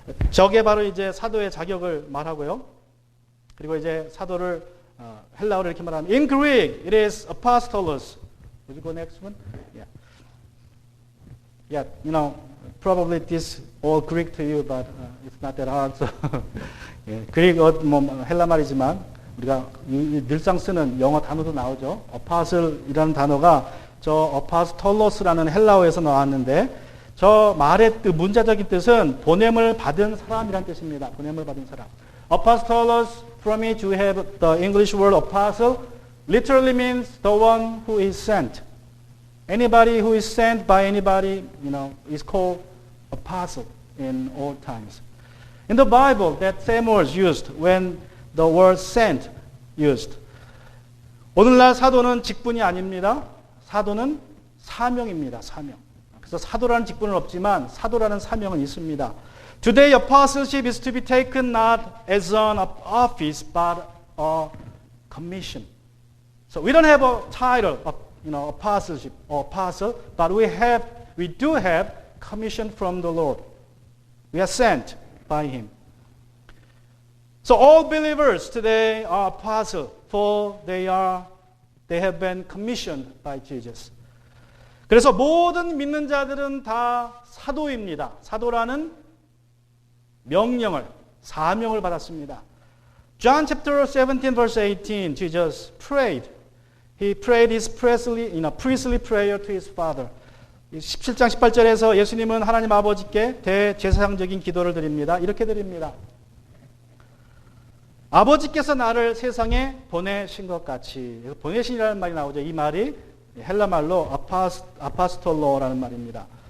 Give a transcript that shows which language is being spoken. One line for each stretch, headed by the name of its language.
Korean: 저게 바로 이제 사도의 자격을 말하고요. 그리고 이제 사도를 헬라어로 이렇게 말하면
English: In Greek, it is apostolos. Would you go next one? Yeah. Yeah, probably this all Greek to you, but it's not that hard.
Korean: So, 그릭 헬라 말이지만 우리가 늘상 쓰는 영어 단어도 나오죠. apostle 이라는 단어가 저 apostolos,라는 헬라어에서 나왔는데 저 말의 문자적인 뜻은 보냄을 받은 사람이란 뜻입니다. 보냄을 받은 사람.
English: apostolos, from it you have the English word apostle, literally means the one who is sent. Anybody who is sent by anybody, is called apostle in all times. In the Bible, that same word is used when the word sent used.
Korean: 오늘날 사도는 직분이 아닙니다. 사도는 사명입니다. 사명. 그래서 사도라는 직분은 없지만 사도라는 사명은 있습니다.
English: Today apostleship is to be taken not as an office but a commission. So we don't have a title of apostleship or apostle, but we do have commission from the Lord. We are sent by Him. So all believers today are apostles, for they have been commissioned by Jesus.
Korean: 그래서 모든 믿는 자들은 다 사도입니다. 사도라는 명령을, 사명을 받았습니다.
English: John chapter 17 verse 18, Jesus prayed. He prayed his priestly prayer to his Father.
Korean: 17장 18절에서 예수님은 하나님 아버지께 대제사장적인 기도를 드립니다. 이렇게 드립니다. 아버지께서 나를 세상에 보내신 것 같이. 보내신이라는 말이 나오죠. 이 말이 헬라 말로 아파스톨로라는 말입니다.